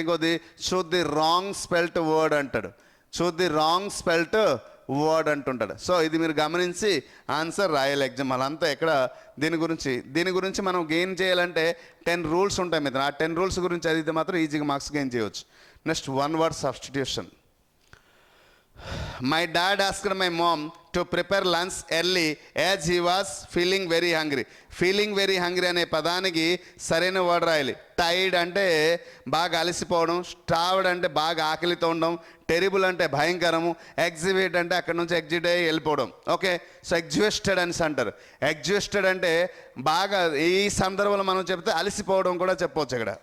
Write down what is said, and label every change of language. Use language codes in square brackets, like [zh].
[en] ఇంకోది choose the wrong spelt word అంటాడు, choose the wrong spelt word [te] అంటుంటాడు. So ఇది మీరు గమనించి ఆన్సర్ రాయాలి ఎగ్జామ్. అలా ఇక్కడ దీని గురించి మనం గెయిన్ చేయాలంటే 10 రూల్స్ ఉంటాయి మిత్రం. ఆ 10 రూల్స్ గురించి చదివితే మాత్రం ఈజీగా మార్క్స్ గెయిన్ చేయవచ్చు. Next 1 word substitution. [en] My dad asked my mom to prepare lunch early as he was feeling very hungry. [te] Feeling very hungry అనే పదానికి సరైన వర్డ్ రాయాలి. టైర్డ్ అంటే బాగా అలసిపోవడం, స్టార్వ్డ్ అంటే బాగా ఆకలితో ఉండడం, టెరిబుల్ అంటే భయంకరము, ఎగ్జిబిట్ అంటే అక్కడ నుంచి ఎగ్జిట్ అయ్యి వెళ్ళిపోవడం. ఓకే, సో ఎగ్జిస్టెడ్ అని అంటారు. ఎగ్జిస్టెడ్ అంటే బాగా ఈ సందర్భంలో మనం చెప్తే అలసిపోవడం కూడా చెప్పవచ్చు ఇక్కడ.